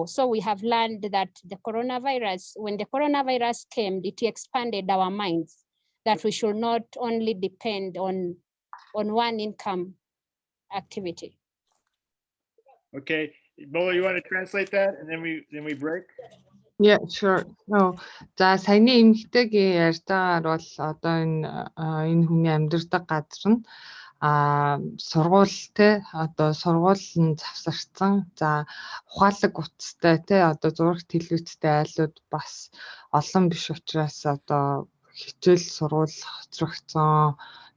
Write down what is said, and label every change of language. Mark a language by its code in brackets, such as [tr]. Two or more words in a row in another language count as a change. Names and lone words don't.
[en] So we have learned that when the coronavirus came, it expanded our minds that we should not only depend on one income activity. Okay, Bola, you want to translate that and then we break? Yeah, sure. [mn] За саяны эмэгтэйгийн ярьтаагаар бол одоо энэ хүний амьдардаг газар нь сургууль те одоо сургууль нь завсарсан. За ухаалаг утастай те одоо зураг телевизтэй айлууд бас олон биш учраас одоо хичээл сургууль хоцрогдсон.